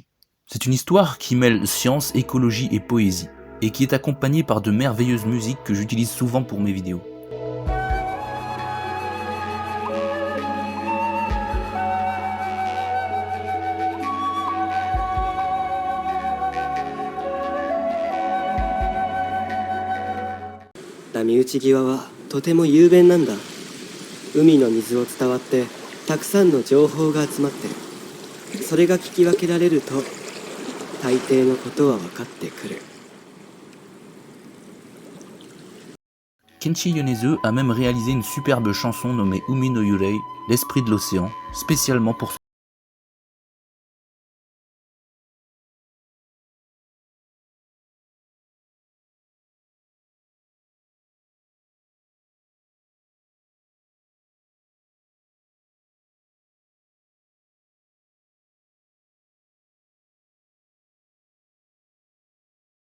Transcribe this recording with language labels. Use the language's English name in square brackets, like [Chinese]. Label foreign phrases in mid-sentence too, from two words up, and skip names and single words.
[French] C'est une histoire qui mêle science, écologie et poésie, et qui est accompagnée par de merveilleuses musiques que j'utilise souvent pour mes vidéos. [Japanese] La 身内際はとても雄弁なんだ。海の水を伝わってたくさんの情報が集まってる。それが聞き分けられると大抵のことは分かってくる。 [French] Kenshi Yonezu a même réalisé une superbe chanson nommée Umi no Yurei, l'esprit de l'océan, spécialement pour son Il y